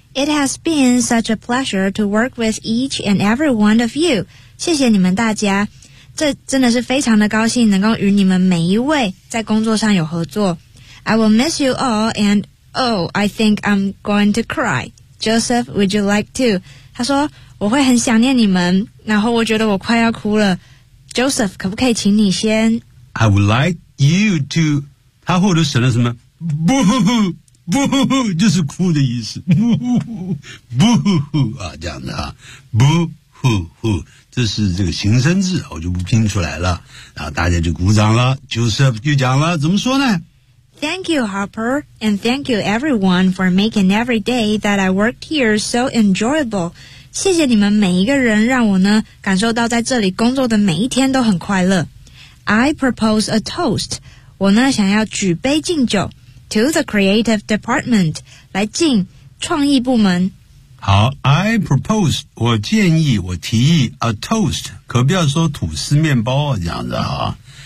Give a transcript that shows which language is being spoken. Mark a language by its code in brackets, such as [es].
[en] It has been such a pleasure to work with each and every one of you. [zh] 谢谢你们大家，这真的是非常的高兴能够与你们每一位在工作上有合作。 [en] I will miss you all, and oh, I think I'm going to cry. Joseph, would you like to? [zh] 他说我会很想念你们，然后我觉得我快要哭了。 Joseph, 可不可以请你先 [en] ？I would like you to. [zh] 他后头写了什么？不呼呼，不呼呼，就是哭的意思。不呼呼，不呼呼啊，这样的啊，不呼呼，这是这个形声字，我就不拼出来了。然后大家就鼓掌了。Joseph 就讲了，怎么说呢？ [en] Thank you, Harper, and thank you, everyone, for making every day that I worked here so enjoyable. [zh] 谢谢你们每一个人让我呢感受到在这里工作的每一天都很快乐。 [en] I propose a toast. [zh] 我呢想要举杯敬酒 [en] to the creative department, [zh] 来敬创意部门。好 , [en] I propose, [zh] 我建议我提议 [en] a toast, [zh] 可不要说吐司面包这样子啊。